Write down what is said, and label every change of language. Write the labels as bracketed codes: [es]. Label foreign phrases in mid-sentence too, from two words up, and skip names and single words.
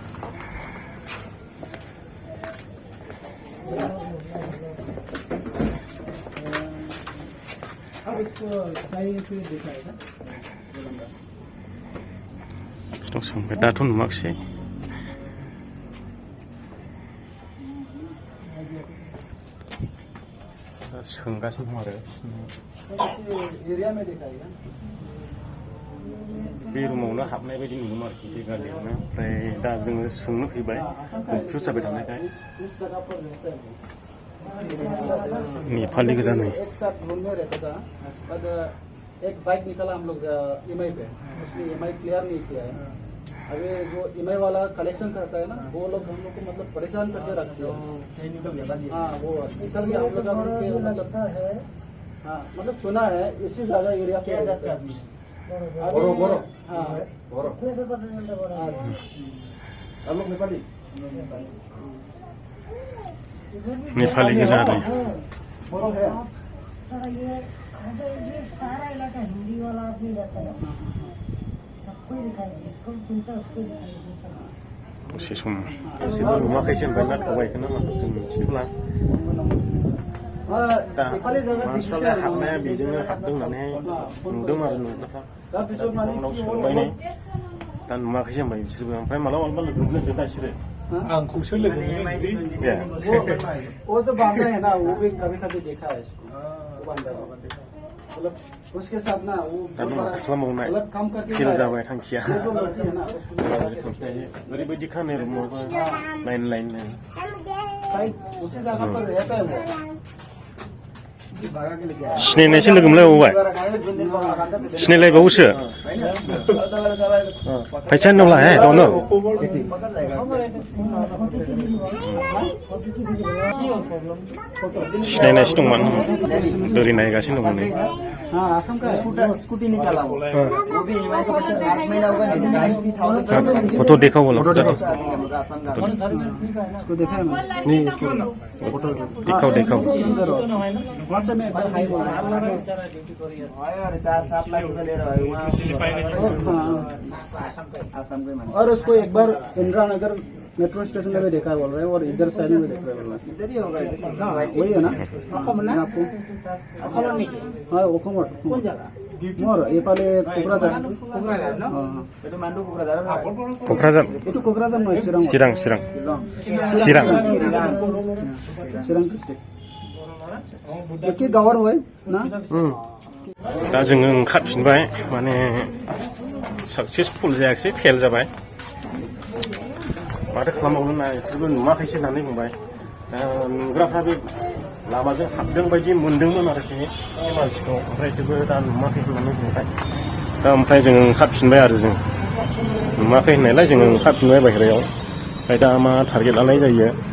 [brx] सोंबाय दाथ' नुवाखसै सोंगासिनो दं आरो बे रुमावनो हाबनाय बायदि नुदोंमोन आरोखि बे गालियावनो ओमफ्राय दा जोङो सोंनो फैबाय कनफिउज जाबाय थानायखाय नेपालि गोजा नै [hi] एक बाइक निकाला हम लोग ईएमआई पे उसने ईएमआई क्लियर नहीं किया है अभी जो ईएमआई वाला कलेक्शन करता है ना वो लोग हम लोग को मतलब परेशान करके रखते हैं हाँ वो निकल गया हम लोग मतलब हाँ मतलब सुना है इसी जगह एरिया पे हाँ [brx] नेपाली गोजा आरो [hi] बोलो है पर ये सारा इलाका हिंदी वाला आदमी रहता है सबको ही दिखाई जिसको मिलता है उसको दिखाई सब [brx] दसे सम गासिबो नुवाखैसो होनबाय ना थाबायखौनो जों मिथिथ'ला दा मानसिफ्रालाय हाबनाया बेजोंनो हाबदों होननानैहाय नुदों आरो नुनायफ्रा उनाव सोंबाय नै दा नुवाखैसो होनबाय बिसोरबो ओमफ्राय मालाबा मालाबा लोगो मोनदों दा बिसोरो आंखौसो लोगो मोनदों ए [hi] वो जो बांदा है ना वो भी कभी कभी देखा है इसको वो बांदा मतलब उसके साथ ना वो [brx] दा नों माथो खालामबावनाय [hi] गलत काम करके [brx] फेल जाबाय थांखिया [hi] ये जो लड़की है ना उसको [brx] ओरैबायदि खानो रुमावबो लाइन लाइन [hi] शायद उसी जगह पर रहता है वो [brx] सिनायनायसो लोगो मोनलायबावबाय सिनायलायबावोसो फैसा होनोब्ला हे दनो सिनायनायसो दंमोन दोरै नायगासिनो दंमोन नै [hi] हाँ आसम का स्कूटी निकाला वो भी ईएमआई का बच्चा 8 महीना होगा नहीं 90,000 फोटो देखाओ बोलो असम का उसको देखा है मैंने नहीं देखाओ देखाओ सुंदर हो व्हाट्सएप में एक बार हाई बोल और 4-7 लाख रुपए ले रहा है वहाँ असम के man और उसको एक बार इंदिरा नगर मेट्रो स्टेशन में भी देखा बोल रहे हैं और इधर साइड में भी देख रहे हैं इधर ही होगा वही है ना आपको हाँ वो कमर कौन जगह मोर ये पाले कोकराझार हाँ ये तो मांडू कोकराझार क'क्राझार ये तो कोकराझार नहीं चिरां चिरां चिरां चिरां [as] চিৰাং ডিষ্ট্ৰিক্ট একে গাঁৱৰ হয় না [brx] दा जोङो ओंखारफिनबाय माने साक्सेसफुल जायाखिसै फेल जाबाय माथो खालामबावनो ना बिसोरबो नुवाखैसो होननानै बुंबाय दा नुग्राफ्रा बे लामाजों हाबदों बायदि मोनदोंमोन आरोखि बे मानसिखौ ओमफ्राय बिसोरबो दा नुवाखै होननानै बुंबाय दा ओमफ्राय जोङो ओंखारफिनबाय आरो जों नुवाखै होननायलाय जोङो ओंखारफिनबाय बाहेरायाव ओमफ्राय दा मा टारगेट लानाय जायो